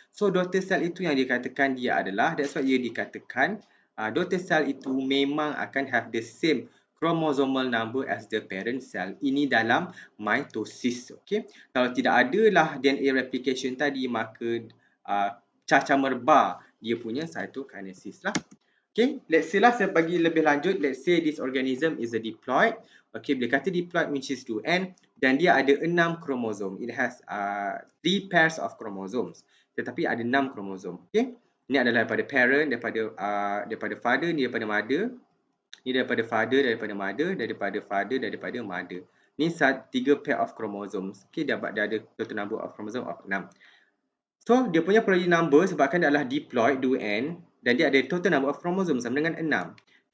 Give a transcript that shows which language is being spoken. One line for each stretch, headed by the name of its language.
English: So daughter cell
Malay: itu yang dikatakan dia adalah,
English: that's why
Malay: dia dikatakan
English: daughter cell
Malay: itu memang akan
English: have the same chromosomal number as the parent cell.
Malay: Ini dalam mitosis. Okay? Kalau tidak adalah DNA replication tadi, maka cacah merba dia punya cytokinesis lah. Okay, let's say lah saya bagi lebih lanjut.
English: Let's say this organism is a diploid. Okay,
Malay: bila kata
English: diploid which is 2N
Malay: dan dia ada 6 kromosom.
English: It has 3 pairs of chromosomes.
Malay: Tetapi ada 6 kromosom. Okay, ini adalah daripada parent, daripada father, ni daripada mother. Ni daripada father, daripada mother, daripada father, daripada mother. Ni
English: 3 pair of chromosomes. Okay,
Malay: dia ada
English: total number of chromosome of 6.
Malay: So, dia punya progeny number sebabkan dia adalah diploid 2N dan dia ada
English: total number of chromosomes
Malay: sama dengan 6.